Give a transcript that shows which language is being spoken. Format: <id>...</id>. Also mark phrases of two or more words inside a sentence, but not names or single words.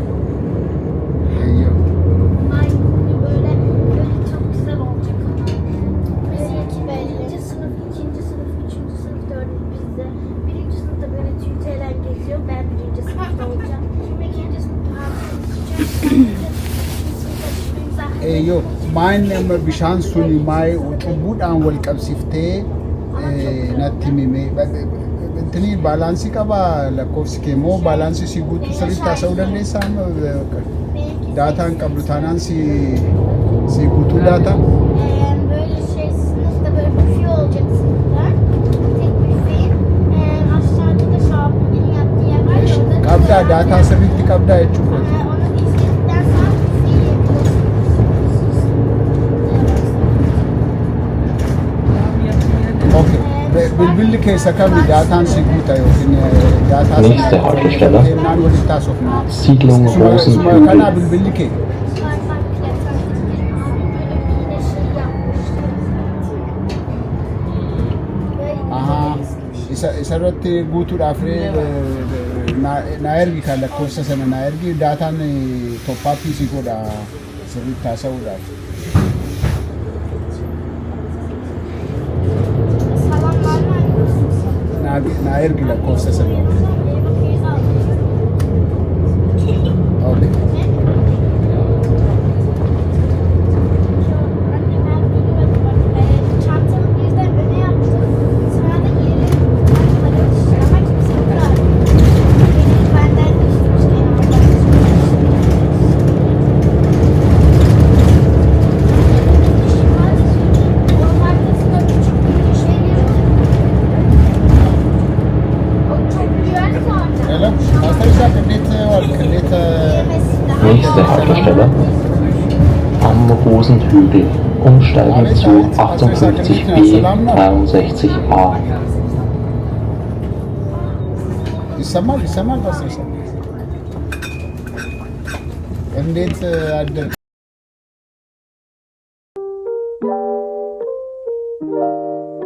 <tr>Yok. Ay böyle çok güzel olacak ama. Birinci sınıf, ikinci sınıf, üçüncü sınıf, dördüncü bizde. Birinci sınıfta böyle tüytelen geziyor. Ben birinci sınıfta olacağım. İkinci sınıfta</tr> <om>Eeyyoo, maayini amma bishaan sun maayii cubbuudhaan wal qabsiiftee natti himime. Intini baalaansii qaba lakkoofsi kee moo baalaansii si guutuu sirriitti haasa'uu dandeessaa? Daataan qabdu taanaan si guutuu daataa?</om> <tr>böyle şey sınıfta böyle büfe olacak sınıflar. Tek büfe. Aşağıda da Şahab'ın yaptığı yer var ya. orada-</tr> <om>Qabdaa daataa sirriitti qabdaa jechuudha.</om> <tr>Onu izledikten sonra büfeyi yapıyorsunuz. Okay.</tr> <om>Bilbilli keessa kami daataan si guuta yookiin daataa</om> <de>Nächste Haltestelle</de> <om>kennaan walitti haasofna.</om> <de>Siedlung</de> <om>Kanaa</om> <de>Rosenhügel.</de> <om>bilbilli kee. Sarsak plaklar.</om> <tr>Abim böyle bir yine şey yapmıştı. Ahaa.</tr> <om>Isarratti guutuudhaaf na ergi kan lakkoofsa sana na ergi daataan toppaappii si godha sirriitti haasa'uudhaaf.</om> <tr>Salamlarla aynı.</tr> <om>Na ergi lakkoofsa sana. Okay.</om> <tr>Çantamı birden öne yaptım. Sonra da ileri ama kimse bırakmadı. Benden düşmüş Onun arkasında küçük bir şey o çok güvenli zaten. Hello, arkadaşlar</tr> <am>እንዴት ዋልክ? እንዴት</am> <de>Nächste Haltestelle am Rosenhügel. Umsteigen zu 58b 63a.</de> <am>ይሰማል? ይሰማል? በስርሳ እንዴት አደርክ?</am>